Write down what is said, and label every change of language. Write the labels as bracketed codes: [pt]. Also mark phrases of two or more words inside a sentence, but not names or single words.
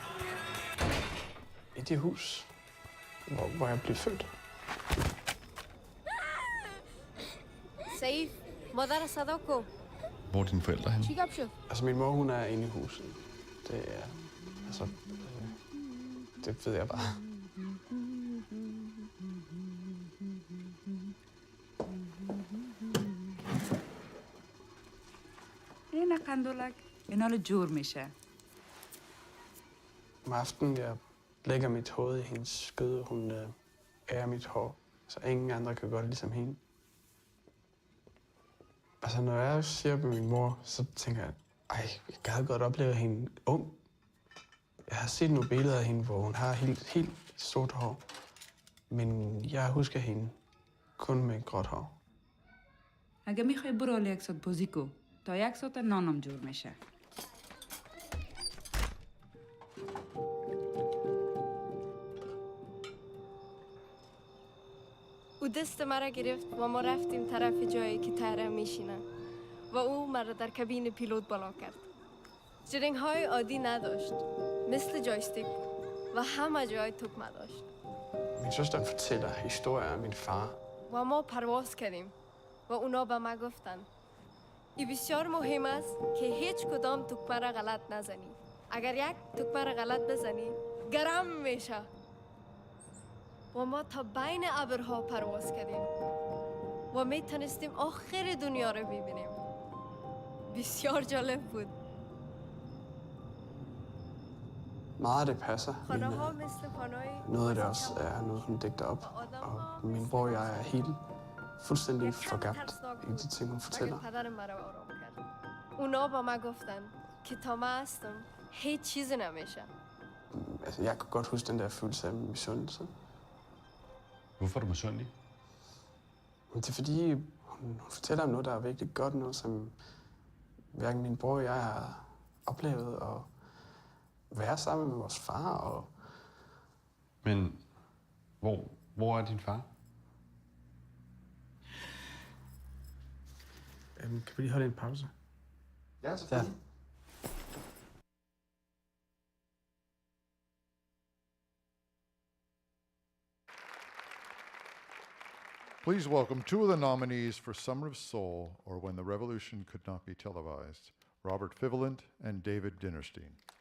[da] I det hus, hvor jeg blev født. Saif, mother Sadoko. Hvor er dine forældre henne? Altså min mor, hun er inde i huset. Det er, altså, det ved jeg bare. [fa] این قندولک اینا رو جور میشه. [da] Om aftenen, jeg lægger mit hoved i hendes skød, hun ærer mit hår, så ingen andre kan gøre det ligesom hende. Altså, når jeg siger på min mor, så tænker jeg, jeg gad godt opleve hende ung. Jeg har set nogle billeder af hende, hvor hun har helt sort hår. Men jeg husker hende kun med gråt hår. [fa] اگه میخوای برو یک ساعت بازی کو تا یک ساعت نانم جور میشه. او دست مرا گرفت و ما رفتیم طرف جایی که طیاره میشینه و او مرا در کابین پیلوت بالا کرد. جرنگ های عادی نداشت، مثل جایستیک و همه جای دکمه داشت. [da] Min søster fortæller historier om min far. [fa] و ما پرواز کردیم و اونا به ما گفتن این بسیار مهم است که هیچ کدام دکمه را غلط نزنی. اگر یک دکمه را غلط بزنی گرم میشه. و ما تا بین ابرها پرواز کردیم و می تونستیم آخر دنیا رو ببینیم. بسیار جالب بود. [da] Meget af det passer. [fa] خانه‌ها مثل خانه‌های [da] Noget af det også er noget, hun digter op. Og min bror og jeg er helt fuldstændig forgabt i de ting, hun fortæller. [fa] پدر مرا آرام کرد. اونا با ما گفتن که تا ما هستم هیچ چیزی نمیشه. [da] Altså, jeg kan godt huske den der følelse af misundelse. Hvorfor er du misundelig? Men det er fordi, hun fortæller om noget, der er virkelig godt, noget som hverken min bror og jeg har oplevet, og være sammen med vores far. Og Men hvor er din far? Kan vi lige holde en pause? Ja, selvfølgelig. [en] Please welcome two of the nominees for Summer of Soul, or When the Revolution Could Not Be Televised, Robert Fivolent and David Dinnerstein.